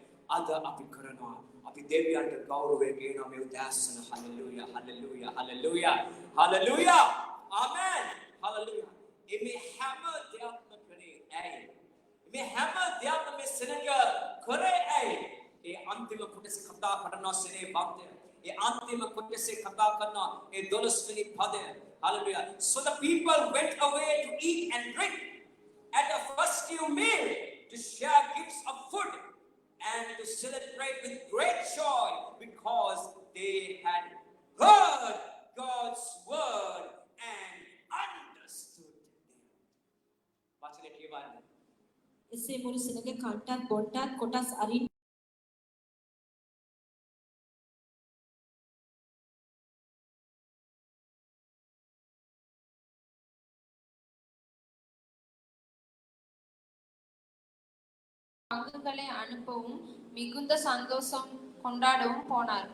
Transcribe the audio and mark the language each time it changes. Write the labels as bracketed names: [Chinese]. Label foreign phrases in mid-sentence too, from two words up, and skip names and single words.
[Sinhala] අද අපි කරනවා අපි දෙවියන්ට ගෞරවය කියනවා මේ උදෑසන හලෙලූයා හලෙලූයා හලෙලූයා හලෙලූයා ආමෙන් හලෙලූයා මේ හැම දෙයක්ම කරේ ඇයි මේ හැම දෙයක්ම මේ සෙනඟ කරේ ඇයි ඒ අන්තිම කොටස කතා කරනවා සෙනේ වන්දය ඒ අන්තිම කොටසේ කතා කරනවා ඒ 12 වෙනි පදය [English] hallelujah so the people went away to eat and drink at the festive meal to share gifts of food and to celebrate with great joy because they had heard God's word and understood them. [Sinhala] වචනේ කියවන්නේ එසේ මුළු සෙනඟ කන්ටත් බොන්ටත් කොටස් අරින් [Tamil] அங்குகளை அனுப்பவும் மிகுந்த சந்தோஷம் கொண்டாடவும் போனார்கள்.